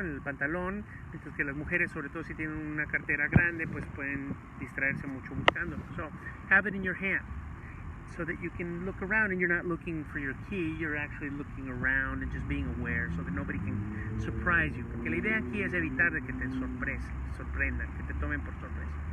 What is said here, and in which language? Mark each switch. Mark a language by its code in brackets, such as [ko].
[es] En el pantalón, mientras que las mujeres, sobre todo si tienen una cartera grande, pues pueden distraerse mucho buscando. [en] So, have it in your hand so that you can look around and you're not looking for your key, you're actually looking around and just being aware so that nobody can surprise you. [es] Porque la idea aquí es evitar de que te sorprendan, que te tomen por sorpresa.